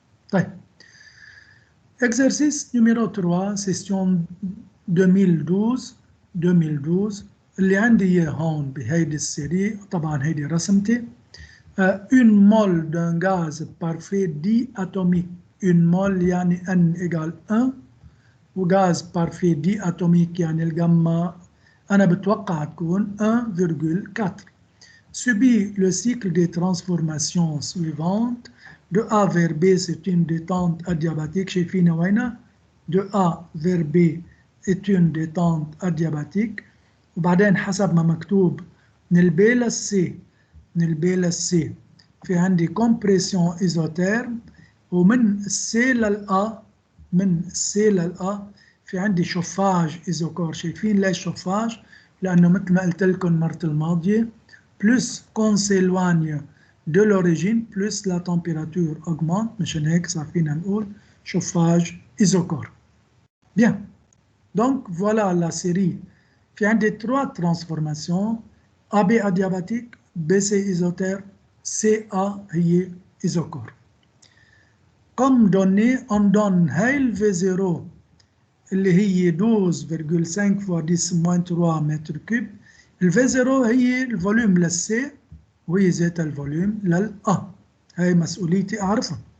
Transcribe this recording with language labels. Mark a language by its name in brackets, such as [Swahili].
[Arabic] طيب إكزرسيس نيميرو 3 سيسيون 2012 اللي عندي إياه هون بهيدي السيري، طبعا هيدي رسمتي. [French] une mole d'un gaz parfait diatomique، [Arabic] une mole يعني N égale 1، وغاز بارفي دي اتوميك يعني الجاما أنا بتوقع تكون 1,4. [French] subit le cycle des transformations suivantes. De A vers B c'est une détente adiabatique. [Arabic] شايفين وينها؟ [French] De A vers B est une détente adiabatique. [Arabic] وبعدين حسب ما مكتوب من البي للسي، من البي للسي في عندي compression isotherme، ومن السي للأ، من السي للأ في عندي شوفاج ايزوكور. شايفين ليش شوفاج؟ لأنه مثل ما قلت لكم المرة الماضية [French] plus qu'on s'éloigne de l'origine plus la température augmente، [Arabic] مشان هيك صار فينا نقول شوفاج ايزوكور. [French] Bien, donc voilà la série. [Arabic] في عندي [French] 3 transformations، AB adiabatique، BC isotherme، CA هي ايزوكور. Comme donné on donne [Arabic] هاي ال V0 اللي هي 12,5 fois 10-3 متر كوب. ال V0 هي الفوليوم للسي وهي ذات الفوليوم للأ، هاي مسؤوليتي أعرفها.